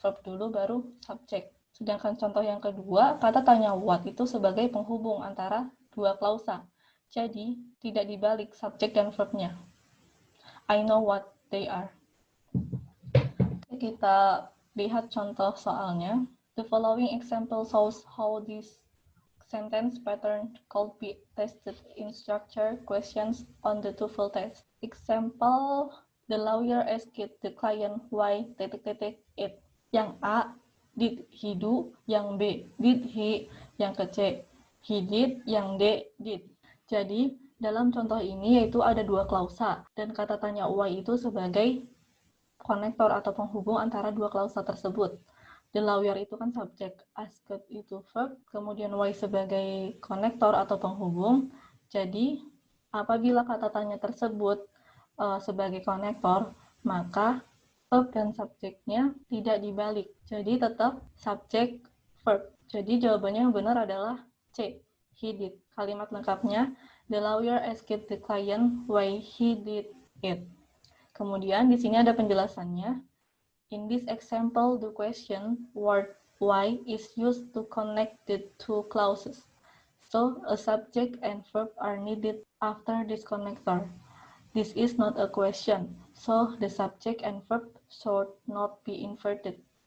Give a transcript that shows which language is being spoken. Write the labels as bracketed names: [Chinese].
[Indonesian] Verb dulu baru subjek. Sedangkan contoh yang kedua, kata tanya what itu sebagai penghubung antara dua klausa. Jadi, tidak dibalik subjek dan verbnya. [English] I know what they are. [Indonesian] Kita lihat contoh soalnya. [English] The following example shows how this sentence pattern could be tested in structure questions on the TOEFL test. Example, the lawyer asked the client why ... it. Yang A, did he do? Yang B, did he? Yang ke C, he did. Yang D, did. [Indonesian] Jadi, dalam contoh ini yaitu ada dua klausa, dan kata tanya why itu sebagai konektor atau penghubung antara dua klausa tersebut. The lawyer itu kan subjek, asked itu verb, kemudian why sebagai konektor atau penghubung. Jadi, apabila kata tanya tersebut sebagai konektor, maka verb dan subjeknya tidak dibalik. Jadi, tetap subjek verb. Jadi, jawabannya yang benar adalah C, he did. Kalimat lengkapnya, [English] the lawyer asked the client why he did it. [Indonesian] Kemudian, di sini ada penjelasannya. [English] In this example, the question word why is used to connect the two clauses. So, a subject and verb are needed after this connector. This is not a question, so the subject and verb should not be inverted.